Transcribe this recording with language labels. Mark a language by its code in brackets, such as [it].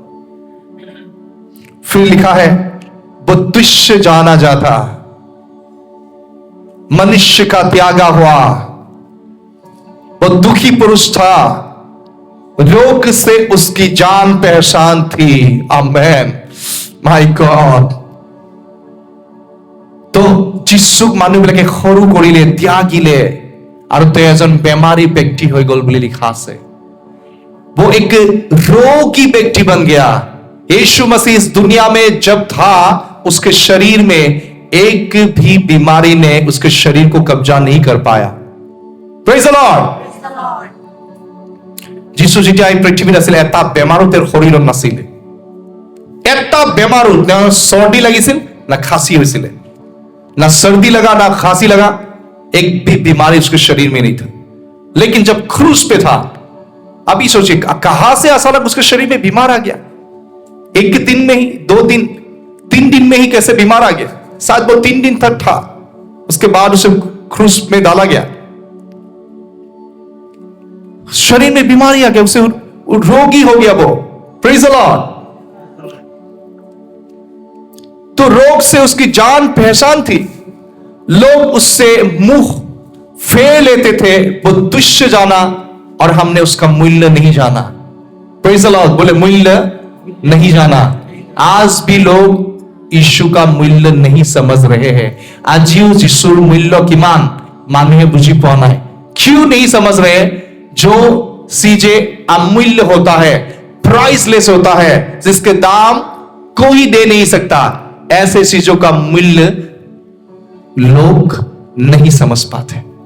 [hi] फिर लिखा है वो तुच्छ जाना जाता, मनुष्य का त्यागा हुआ, वो दुखी पुरुष था, रोग से उसकी जान पहचान थी। आमेन, माय गॉड। [as] तो जिसुक মানুহবিলাকে সৰু কৰিলে, ত্যাগিলে, আৰু তেওঁ এজন বেমাৰী ব্যক্তি হৈ গল বুলি লিখা আছে। [hi] वो एक रोगी व्यक्ति बन गया। यीशु मसीह इस दुनिया में जब था, उसके शरीर में एक भी बीमारी ने उसके शरीर को कब्जा नहीं कर पाया। Praise the Lord. [as] যিশু যেতিয়া এই পৃথিৱীত আছিল, এটা বেমাৰো তেওঁৰ শৰীৰত নাছিলে, এটা বেমাৰো, তেওঁৰ চৰ্দি লাগিছিল না খাঁसी হৈছিল, [hi] ना सर्दी लगा ना खांसी लगा, एक भी बीमारी उसके शरीर में नहीं था। लेकिन जब क्रूस पे था, अभी सोचिए कहां से अचानक उसके शरीर में बीमार आ गया, एक दिन में ही, 2 दिन, 3 दिन में ही कैसे बीमार आ गया। शायद वो 3 दिन तक था, उसके बाद उसे क्रूस में डाला गया, शरीर में बीमारी आ गया, उसे रोगी हो गया वो। Praise the Lord. तो रोग से उसकी जान पहचान थी, लोग उससे मुंह फेर लेते थे, वो तुच्छ जाना, और हमने उसका मूल्य नहीं जाना। Praise the Lord. बोले मूल्य नहीं जाना। आज भी लोग यीशु का मूल्य नहीं समझ रहे हैं। [as] আজিও যিশুৰ মূল্য কিমান মানুহে বুঝি পোৱা নাই। [hi] क्यों नहीं समझ रहे? जो चीजें अमूल्य होता है, प्राइसलेस होता है, जिसके दाम कोई दे नहीं सकता, ऐसे चीजों का मूल्य लोग नहीं समझ पाते।